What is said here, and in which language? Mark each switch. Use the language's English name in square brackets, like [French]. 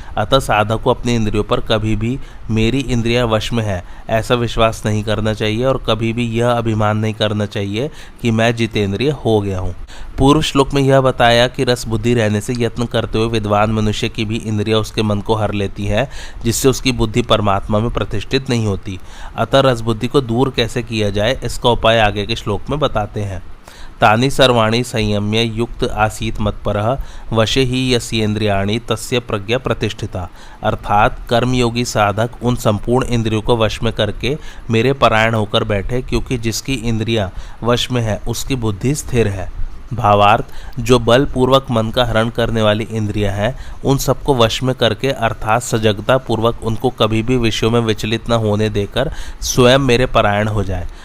[Hindi] अतः साधक को अपनी इंद्रियों पर कभी भी मेरी इंद्रियां वश में है ऐसा विश्वास नहीं करना चाहिए और कभी भी यह अभिमान नहीं करना चाहिए कि मैं जितेंद्रिय हो गया हूँ। पूर्व श्लोक में यह बताया कि रस बुद्धि रहने से यत्न करते हुए विद्वान मनुष्य की भी इंद्रियां उसके मन को हर लेती हैं, जिससे उसकी बुद्धि परमात्मा में प्रतिष्ठित नहीं होती। अतः रस बुद्धि को दूर कैसे किया जाए, इसका उपाय आगे के श्लोक में बताते हैं। [Sanskrit] तानि सर्वाणि संयम्य युक्त आसीत मत्परः वशे ही यस्येन्द्रियाणि तस्य प्रज्ञा प्रतिष्ठिता। [Hindi] अर्थात कर्मयोगी साधक उन संपूर्ण इंद्रियों को वश में करके मेरे परायण होकर बैठे, क्योंकि जिसकी इंद्रियां वश में है उसकी बुद्धि स्थिर है। भावार्थ, जो बल पूर्वक मन का हरण करने वाली इंद्रियां हैं उन सबको वश में करके अर्थात सजगता पूर्वक उनको कभी भी विषयों में विचलित न होने देकर स्वयं मेरे परायण हो जाए।